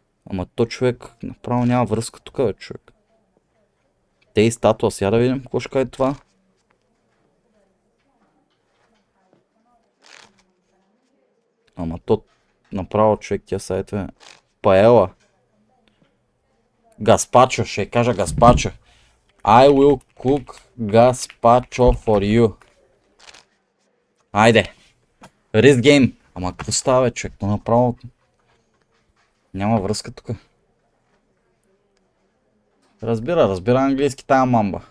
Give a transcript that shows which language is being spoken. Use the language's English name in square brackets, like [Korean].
[Bulgarian] Ама то човек направо няма връзка тук, бе, човек. Те и статуа, сега да видим какво ще каже това. Ама то направо човек тия сайтове. Паела. Гаспачо, ще кажа гаспачо. [English] I will cook gazpacho for you. [Bulgarian] Айде. [English] Risk game. [Bulgarian] Ама какво става, бе, човек? То направо няма връзка тук. Разбира английски тая мамба.